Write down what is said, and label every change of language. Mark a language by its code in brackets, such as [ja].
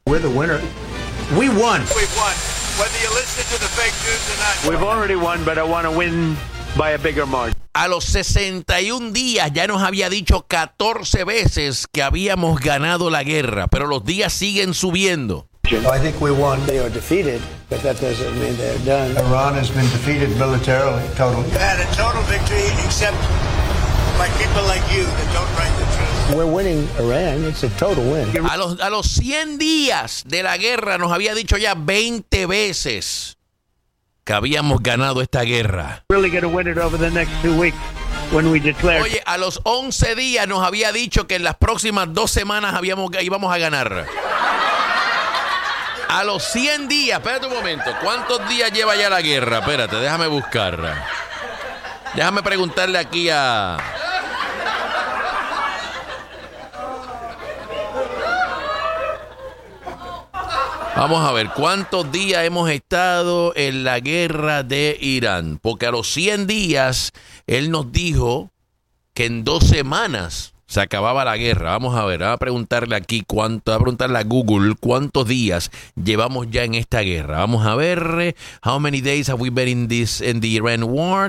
[en] We're the winner. We won. We won. Whether you listen to the fake news or not. We've already won, but I want to win by a bigger margin. [es] A los 61 días ya nos había dicho 14 veces que habíamos ganado la guerra, pero los días siguen subiendo. [en] I think we won. They are defeated, but that doesn't mean they're done. Iran has been defeated militarily, totally. They had a total victory, except by people like you that don't write the truth. We're winning Iran. It's a total win. [es] A los 100 días de la guerra nos había dicho ya 20 veces que habíamos ganado esta guerra. [en] Really going to win it over the next 2 weeks. When we declared. [es] Oye, a los 11 días nos había dicho que en las próximas 2 semanas íbamos a ganar. A los 100 días, espérate un momento, ¿cuántos días lleva ya la guerra? Espérate, déjame buscar. Déjame preguntarle aquí a... Vamos a ver, ¿cuántos días hemos estado en la guerra de Irán? Porque a los 100 días, él nos dijo que en 2 semanas se acababa la guerra. Vamos a ver, voy a preguntarle a Google cuántos días llevamos ya en esta guerra. Vamos a ver, [en] how many days have we been in the Iran war?